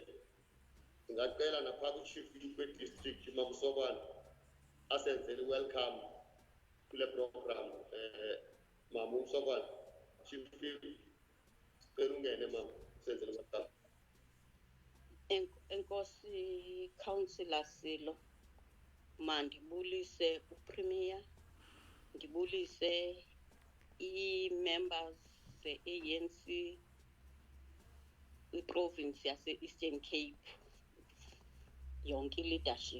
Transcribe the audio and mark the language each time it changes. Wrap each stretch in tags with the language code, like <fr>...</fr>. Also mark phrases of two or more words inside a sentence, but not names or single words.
<xh>Ngacela napha ku-chief we-district uMamsokwane asenzele welcome kule program. Mama uMsokwane, chief sicela ungene mama senzele welcome. Enkosi Councillor Silo, mandibulise uPremier, ndibulise i-members ze-ANC kwi-province yase-Eastern Cape, yonke leadership.</xh>